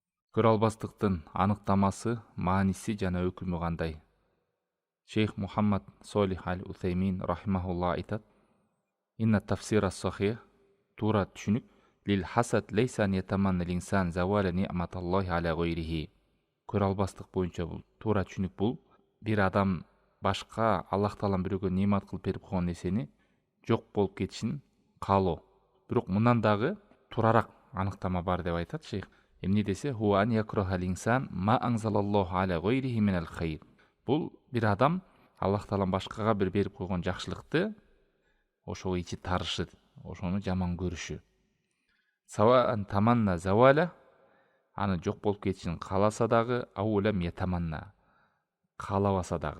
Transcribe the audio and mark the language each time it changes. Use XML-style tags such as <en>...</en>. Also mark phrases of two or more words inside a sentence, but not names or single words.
<ky>Көрө албастыктын аныктамасы, мааниси жана өкүмү кандай? Шейх Мухаммад Солих аль-Уthaymin рахимахулла айтат:</ky> <ar>إن تفسير صحيح,</ar> <ky>туура түшүнүк,</ky> <ar>للحسد ليس أن يتمنى الإنسان زوال نعمة الله على غيره.</ar> <ky>Көрө албастык боюнча бул туура түшүнүк бул бир адам башка Аллах таалам бирөөгө немат кылып берип койгон нерсени жок болуп кетишин каалоо. Бирок мындан дагы туурарак аныктама бар деп айтат шейх. Эмне десе,</ky> <ar>هو أن يكره الإنسان ما أنزل الله على غيره من الخير.</ar> <ky>Бул бир адам Аллах таалам башкага бир берип койгон жакшылыкты ошого ичи тарышы, ошону жаман көрүшү.</ky> <ar>سواء تمنى زواله,</ar> <ky>аны жок болуп кетишин кааласа дагы,</ky> <ar>أو لم يتمن,</ar> <ky>каалабаса дагы.</ky>